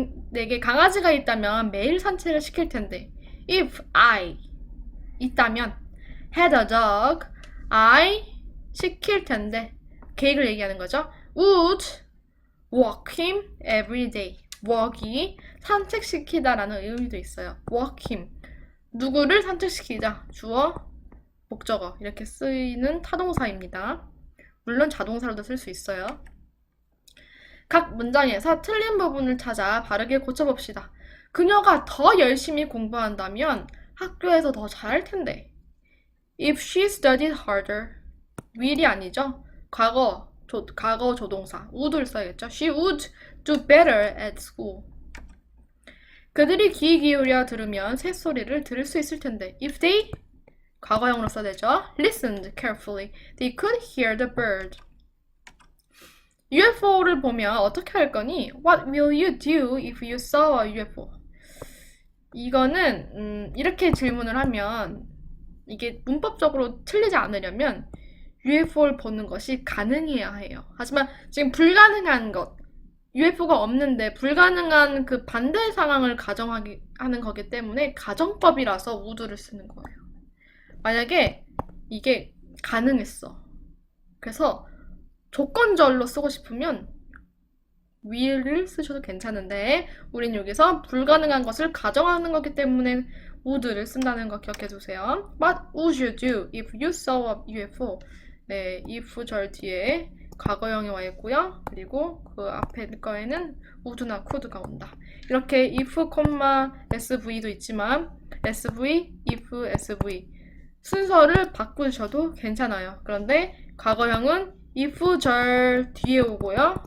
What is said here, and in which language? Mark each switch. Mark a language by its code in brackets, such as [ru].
[ko] 내게 강아지가 있다면 매일 산책을 시킬 텐데. [en] If I [ko] 있다면 [en] had a dog, I [ko] 시킬 텐데. 계획을 얘기하는 거죠. [en] Would walk him every day. [ko] walk이 산책시키다라는 의미도 있어요. walk him. 누구를 산책시키다. 주어, 목적어 이렇게 쓰이는 타동사입니다. 물론 자동사로도 쓸 수 있어요. 각 문장에서 틀린 부분을 찾아 바르게 고쳐봅시다. 그녀가 더 열심히 공부한다면 학교에서 더 잘할 텐데. [en] If she studied harder. [ko] will이 아니죠. 과거 조동사 would를 써야겠죠. [en] She would do better at school. [ko] 그들이 귀 기울여 들으면 새소리를 들을 수 있을 텐데. [en] If they, [ko] 과거형으로 써야 되죠. [en] listened carefully, they could hear the bird. [ko] UFO를 보면 어떻게 할 거니? [en] What will you do if you saw a UFO? [ko] 이거는 이렇게 질문을 하면 이게 문법적으로 틀리지 않으려면 UFO를 보는 것이 가능해야 해요. 하지만 지금 불가능한 것, UFO가 없는데 불가능한 그 반대 상황을 가정하는 거기 때문에 가정법이라서 would를 쓰는 거예요. 만약에 이게 가능했어. 그래서 조건절로 쓰고 싶으면 will을 쓰셔도 괜찮은데 우린 여기서 불가능한 것을 가정하는 거기 때문에 would를 쓴다는 거 기억해 두세요. [en] What would you do if you saw a UFO? [ko] 네, if 절 뒤에 과거형이 와 있고요. 그리고 그 앞에 거에는 would나 could가 온다. 이렇게 if, sv도 있지만 sv, if, sv 순서를 바꾸셔도 괜찮아요. 그런데 과거형은 if 절 뒤에 오고요.